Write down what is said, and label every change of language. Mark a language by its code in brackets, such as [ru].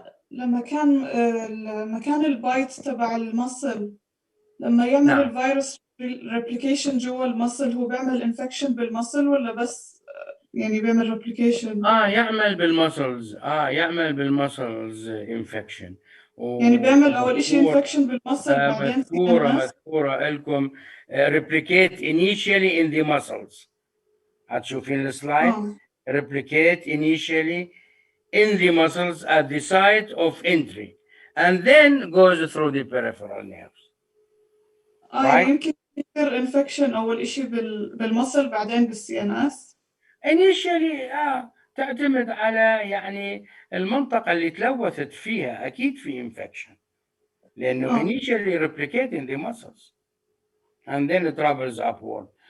[ar] لما كان البايت تبع المصل، لما يعمل نعم. الفيروس ريبليكيشن جوا المصل، هو بيعمل انفكشن بالمصل ولا بس يعني بيعمل ريبليكيشن؟ يعمل بالمسلز، يعمل بالمسلز انفكشن. يعني بيعمل اول شيء انفكشن بالمصل بعدين مذكورة لكم [en] replicate initially in the muscles. [ar] هتشوفين السلايد. [en] Replicate initially in the muscles at the site of entry and then goes through the peripheral nerves. [ar] يعني يمكن يصير انفكشن اول شيء بالمصل بعدين بالسي ان اس. initially تعتمد على يعني المنطقة اللي تلوثت فيها، أكيد في infection لأنه [en] initially replicate in the muscles and then it travels upward.